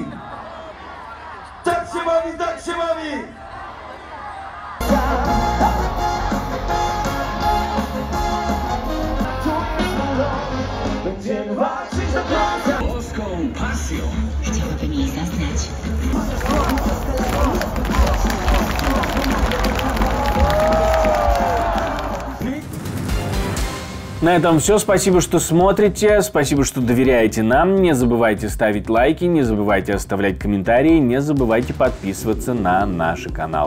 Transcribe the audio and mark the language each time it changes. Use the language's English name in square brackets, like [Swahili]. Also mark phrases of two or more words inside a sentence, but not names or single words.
[Polish] Tak się bawi, tak się bawi! Będziemy walczyć do końca! Polską pasją! Chciałabym jej zaznać. [Russian] На этом все. Спасибо, что смотрите, спасибо, что доверяете нам. Не забывайте ставить лайки, не забывайте оставлять комментарии, не забывайте подписываться на наши каналы.